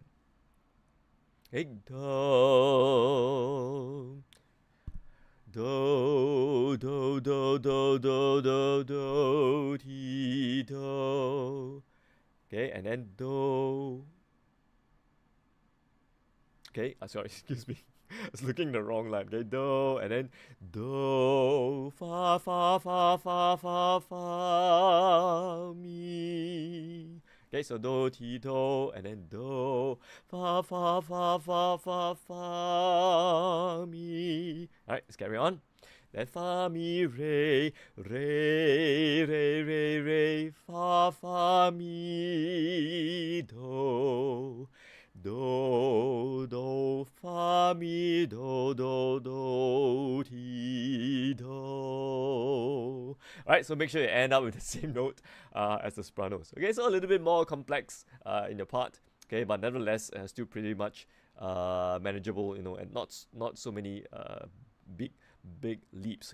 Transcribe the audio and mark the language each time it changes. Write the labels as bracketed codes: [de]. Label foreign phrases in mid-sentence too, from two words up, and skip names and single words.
[en] Okay, do, do, do, do, do, do, do, do, ti, do. Okay, and then do. Okay, sorry, excuse me. I was looking the wrong line. Okay, do, and then do, fa, fa, fa, fa, fa, fa, mi. Okay, so do, ti, do, and then do, fa, fa, fa, fa, fa, fa, mi. Alright, let's carry on. Then fa, mi, re, re, re, re, re, fa, fa, mi, do. Do, do, fa, mi, do, do, do, ti, do. Alright, so make sure you end up with the same note as the sopranos. Okay, so a little bit more complex in your part. Okay, but nevertheless, still pretty much manageable, and not so many big leaps.